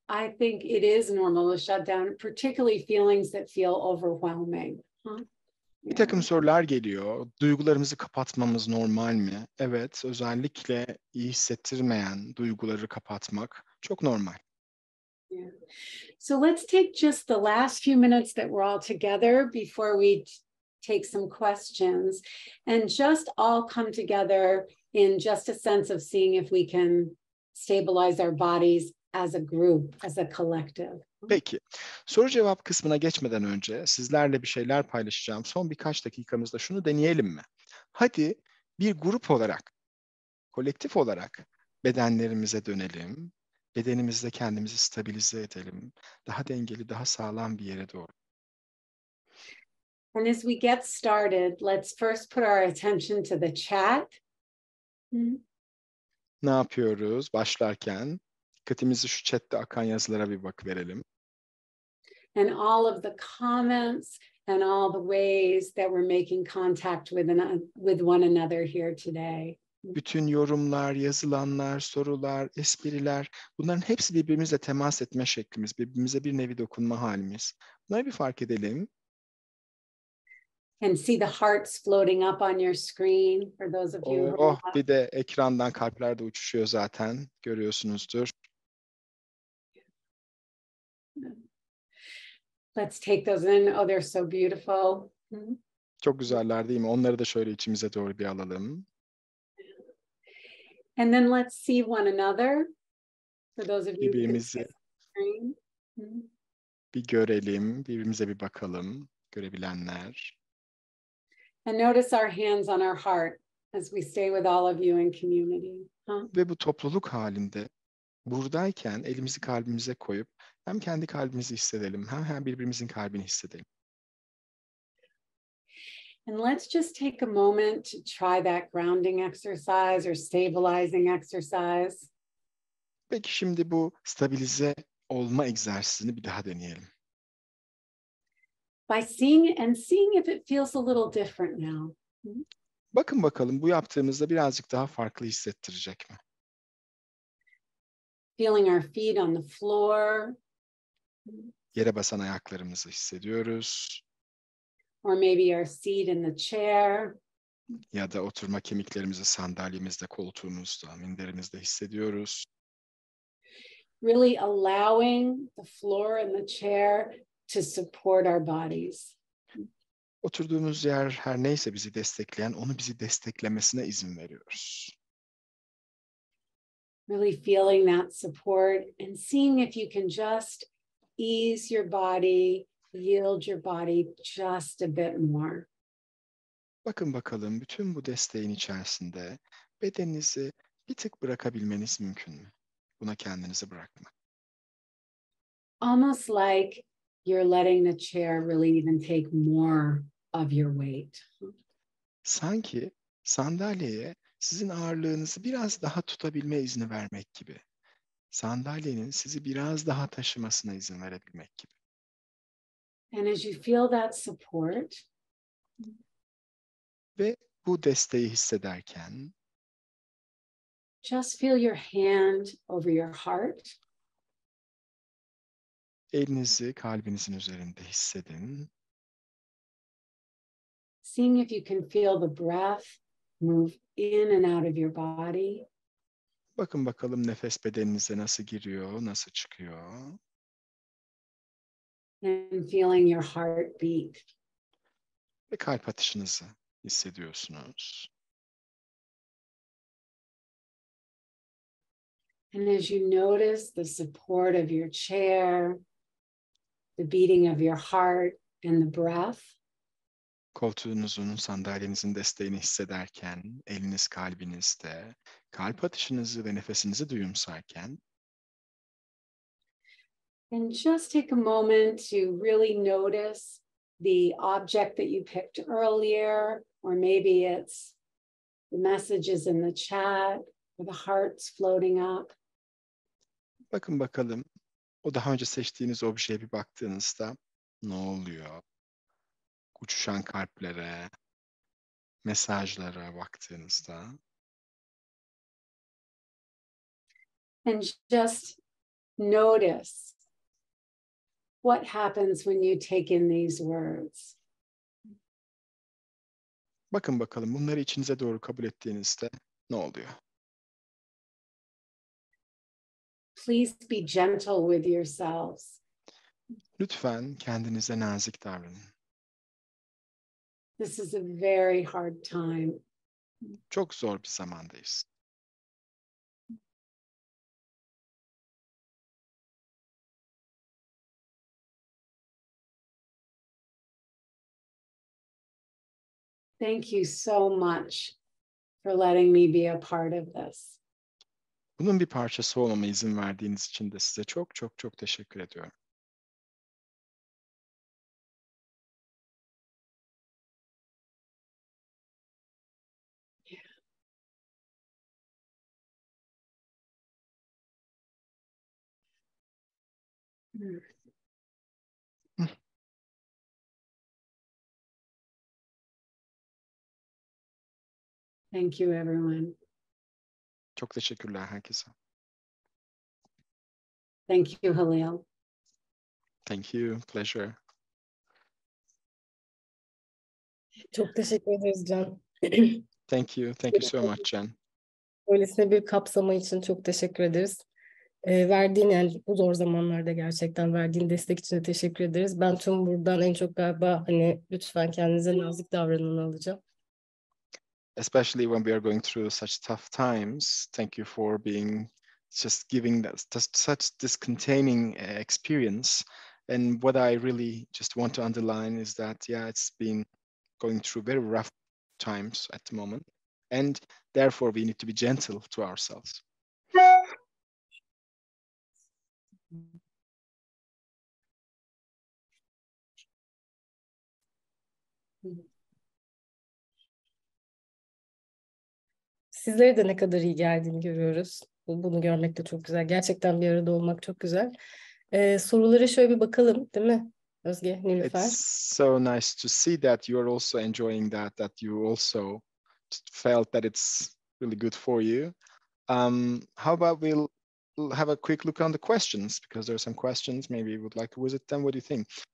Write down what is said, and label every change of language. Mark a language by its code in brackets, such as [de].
[en] I think it is normal to shut down, particularly feelings that feel overwhelming. [tr] Bir takım sorular geliyor. Duygularımızı kapatmamız normal mi? Evet, özellikle iyi hissettirmeyen duyguları kapatmak çok normal. [en] Yeah. So let's take just the last few minutes that we're all together before we take some questions and just all come together in just a sense of seeing if we can stabilize our bodies as a group, as a collective. [tr] Peki, soru cevap kısmına geçmeden önce sizlerle bir şeyler paylaşacağım. Son birkaç dakikamızda şunu deneyelim mi? Hadi bir grup olarak, kolektif olarak bedenlerimize dönelim. Bedenimizde kendimizi stabilize edelim. Daha dengeli, daha sağlam bir yere doğru. [en] And as we get started, let's first put our attention to the chat. [tr] Ne yapıyoruz? Başlarken dikkatimizi şu chatte akan yazılara bir verelim. [en] And all of the comments and all the ways that we're making contact with one another here today. [tr] Bütün yorumlar, yazılanlar, sorular, espriler, bunların hepsi birbirimizle temas etme şeklimiz, birbirimize bir nevi dokunma halimiz. Bunları bir fark edelim. [en] And see the hearts floating up on your screen for those of you who [tr] bir de ekrandan kalpler de uçuşuyor zaten, görüyorsunuzdur. [en] Let's take those in. Oh, they're so beautiful. [tr] Çok güzeller değil mi? Onları da şöyle içimize doğru bir alalım. [en] And then let's see one another. For those of you who can [tr] Birbirimizi [en] see the screen. [tr] bir görelim, birbirimize bir bakalım, görebilenler. [en] And notice our hands on our heart as we stay with all of you in community. [tr] Ve bu topluluk halinde buradayken elimizi kalbimize koyup hem kendi kalbimizi hissedelim hem birbirimizin kalbini hissedelim. [en] And let's just take a moment to try that grounding exercise or stabilizing exercise. [tr] Peki şimdi bu stabilize olma egzersizini bir daha deneyelim. [en] By seeing if it feels a little different now. [tr] Bakın bakalım bu yaptığımızda birazcık daha farklı hissettirecek mi? [en] Feeling our feet on the floor. [tr] Yere basan ayaklarımızı hissediyoruz. [en] Or maybe our seat in the chair. [tr] Ya da oturma kemiklerimizi sandalyemizde, koltuğumuzda, minderimizde hissediyoruz. [en] Really allowing the floor and the chair to support our bodies. [tr] Oturduğumuz yer her neyse bizi destekleyen, onu bizi desteklemesine izin veriyoruz. [en] Really feeling that support and seeing if you can just ease your body, yield your body just a bit more. [tr] Bakın bakalım bütün bu desteğin içerisinde bedeninizi bir tık bırakabilmeniz mümkün mü? Buna kendinizi bırakmak. [en] Almost like you're letting the chair really even take more of your weight. [tr] Sanki sandalyeye sizin ağırlığınızı biraz daha tutabilme izni vermek gibi. Sandalyenin sizi biraz daha taşımasına izin verebilmek gibi. [en] And as you feel that support, [tr] ve bu desteği hissederken [en] just feel your hand over your heart. [tr] elinizi kalbinizin üzerinde hissedin. [en] Seeing if you can feel the breath move in and out of your body. [tr] Bakın bakalım nefes bedeninize nasıl giriyor, nasıl çıkıyor. [en] And feeling your heart beat. [tr] Ve kalp atışınızı hissediyorsunuz. [en] And as you notice the support of your chair, the beating of your heart and the breath. [tr] Koltuğunuzun, sandalyenizin desteğini hissederken, eliniz kalbinizde, kalp atışınızı ve nefesinizi duyumsarken, [en] and just take a moment to really notice the object that you picked earlier, or maybe it's the messages in the chat, or the hearts floating up. [tr] bakın bakalım o daha önce seçtiğiniz objeye bir baktığınızda ne oluyor? Uçuşan kalplere, mesajlara baktığınızda. [en] And just notice what happens when you take in these words. [tr] Bakın bakalım bunları içinize doğru kabul ettiğinizde ne oluyor? [en] Please be gentle with yourselves. [tr] Lütfen kendinize nazik davranın. [en] This is a very hard time. [tr] Çok zor bir zamandayız. [en] Thank you so much for letting me be a part of this. [tr] Bunun bir parçası olmama izin verdiğiniz için de size çok çok çok teşekkür ediyorum. [en] Thank you, everyone. [tr] Çok teşekkürler herkese. [en] Thank you, Halil. Thank you. Pleasure. [tr] Çok teşekkür ederiz Can. [en] Thank you. Thank you so much, Jen. [tr] Öylesine bir kapsama için çok teşekkür ederiz. Verdiğin, yani bu zor zamanlarda gerçekten verdiğin destek için de teşekkür ederiz. Ben tüm buradan en çok galiba hani lütfen kendinize nazik davranın alacağım. [en] Especially when we are going through such tough times. Thank you for being just giving such this containing experience. And what I really just want to underline is that, yeah, it's been going through very rough times at the moment. And therefore, we need to be gentle to ourselves. [tr] Sizlere de ne kadar iyi geldiğini görüyoruz. Bunu görmek de çok güzel. Gerçekten bir arada olmak çok güzel. Sorulara şöyle bir bakalım, değil mi Özge, Nilüfer? [en] It's so nice to see that you're also enjoying that you also felt that it's really good for you. How about we'll have a quick look on the questions, because there are some questions. Maybe you would like to visit them. What do you think?